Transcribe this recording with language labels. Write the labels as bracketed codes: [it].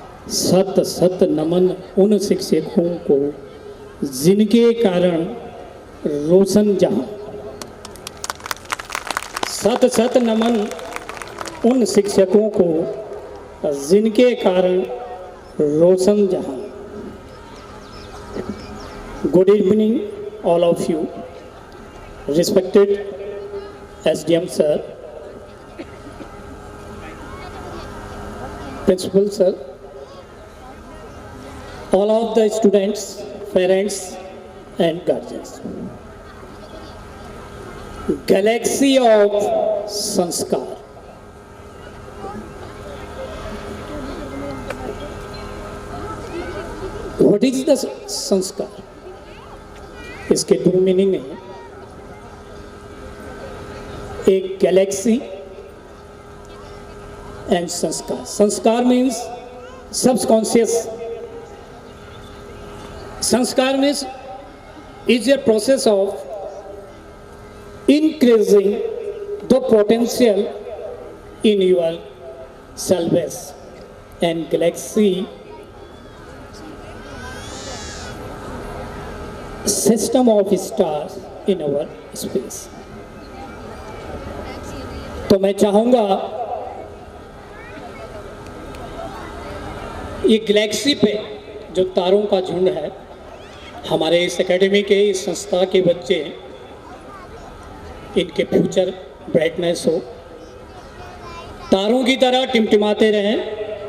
[hi] सत सत नमन उन शिक्षकों को जिनके कारण रोशन जहाँ. सत सत नमन उन शिक्षकों को जिनके कारण रोशन जहाँ. [en] Good evening all of you, respected SDM sir, principal sir, all of the students, parents and guardians. Galaxy of Sanskar. What is the Sanskar? [hi] इसके दो मीनिंग है. एक गैलेक्सी एंड संस्कार. संस्कार मीन्स सबकॉन्शियस. [en] संस्कार means is a process of increasing the potential in your self. and galaxy system of stars in our space. [hi] तो मैं चाहूँगा ये गैलेक्सी पे जो तारों का झुंड है, हमारे इस एकेडमी के, इस संस्था के बच्चे, इनके फ्यूचर ब्राइटनेस हो, तारों की तरह टिमटिमाते रहें।